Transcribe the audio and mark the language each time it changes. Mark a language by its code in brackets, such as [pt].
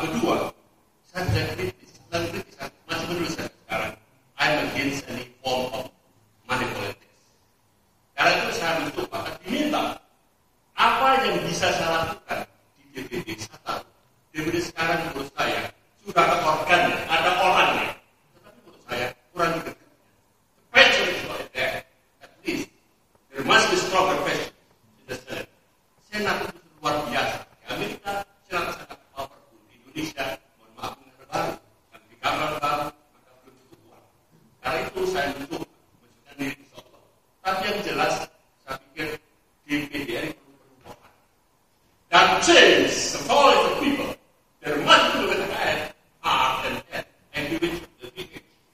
[id] Kedua, saya tidak kritis. Saya masih menulis saya sekarang. [en] I'm against any form of money politics. [id] Karena itu saya mencoba, diminta apa yang bisa saya lakukan di DPD. Saya tahu DPD sekarang menurut saya sudah ada organnya, ada orangnya. Tetapi menurut saya kurang dikerjakan. [en] The passion is not there. At least there must be stronger passion in the Senate. [id] Senat itu luar biasa. Di Amerika, Senat sangat powerful. Di Indonesia, mohon maaf, negara baru. Dan di kamar baru, maka belum cukup kuat. Karena itu saya mencoba menunjukkan diri insya Allah. Tapi yang jelas, saya pikir DPD ini perlu perubahan. Dan [en] change the voice of people. There must be with the head, heart, and head, and give it to the people.